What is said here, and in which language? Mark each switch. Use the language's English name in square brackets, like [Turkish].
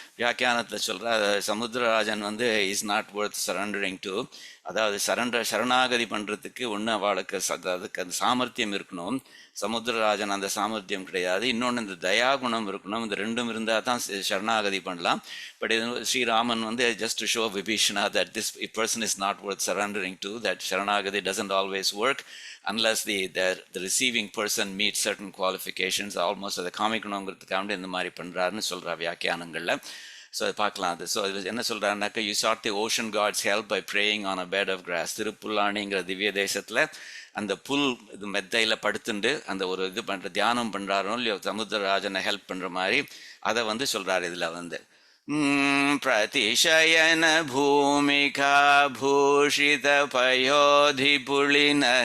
[Tamil] வியாக்கியானத்தில் சொல்கிறா சமுத்திரராஜன் வந்து [English] is not worth surrendering to, [Tamil] அதாவது சரணாகதி பண்ணுறதுக்கு ஒன்று அவளுக்கு அதுக்கு அந்த சாமர்த்தியம் இருக்கணும். சமுத்திரராஜன் அந்த சாமர்த்தியம் கிடையாது. இன்னொன்று இந்த தயாகுணம் இருக்கணும். இந்த ரெண்டும் இருந்தால் தான் சரணாகதி பண்ணலாம். [English] but [Tamil] இது ஸ்ரீராமன் வந்து [English] Just to show Vibhishana that this person is not worth surrendering to, that சரணாகதி doesn't always work unless the receiving person meets certain qualifications. [Tamil] Almost அதை காமிக்கணுங்கிறதுக்காக இந்த மாதிரி பண்ணுறாருன்னு சொல்கிறா வியாக்கியானங்களில். ஸோ அது பார்க்கலாம். அது ஸோ அது என்ன சொல்கிறாருனாக்கா, [English] You sought the ocean god's help by praying on a bed of grass. [Tamil] திருப்புல்லானிங்கிற திவ்ய தேசத்தில் அந்த புல் இது மெத்தையில் படுத்துண்டு அந்த ஒரு இது பண்ணுற தியானம் பண்ணுறாரோ இல்லையோ சமுத்திரராஜனை ஹெல்ப் பண்ணுற மாதிரி அதை வந்து சொல்கிறார் இதில் வந்து பிரதிஷயன பூமிகா பூஷித பயோதி புலின.